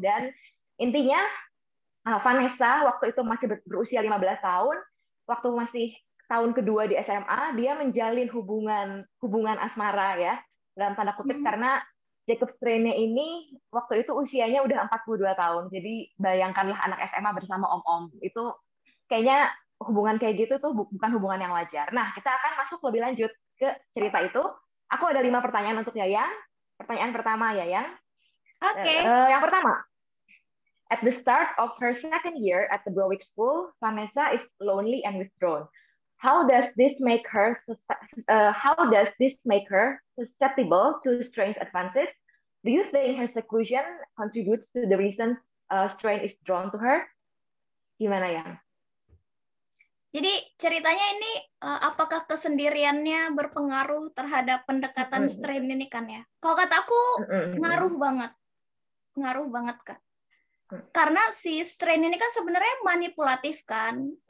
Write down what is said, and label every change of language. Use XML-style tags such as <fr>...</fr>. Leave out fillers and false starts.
<id>Dan intinya Vanessa waktu itu masih berusia 15 tahun, waktu masih tahun kedua di SMA, dia menjalin hubungan asmara ya, dalam tanda kutip, karena Jacob Strain-nya ini waktu itu usianya udah 42 tahun. Jadi bayangkanlah anak SMA bersama om-om. Itu kayaknya hubungan kayak gitu tuh bukan hubungan yang wajar. Nah, kita akan masuk lebih lanjut ke cerita itu. Aku ada 5 pertanyaan untuk Yayang. Pertanyaan pertama, Yayang. Oke. Yang pertama,</id> <en>at the start of her second year at the Browick School, Vanessa is lonely and withdrawn. How does this make her susceptible to Strain's advances? Do you think her seclusion contributes to the reasons Strain is drawn to her?</en> <id>Gimana ya? Jadi ceritanya ini apakah kesendiriannya berpengaruh terhadap pendekatan Strain ini kan ya? Kalau kata aku ngaruh banget Kak. Karena si Strain ini kan sebenarnya manipulatif kan.</id>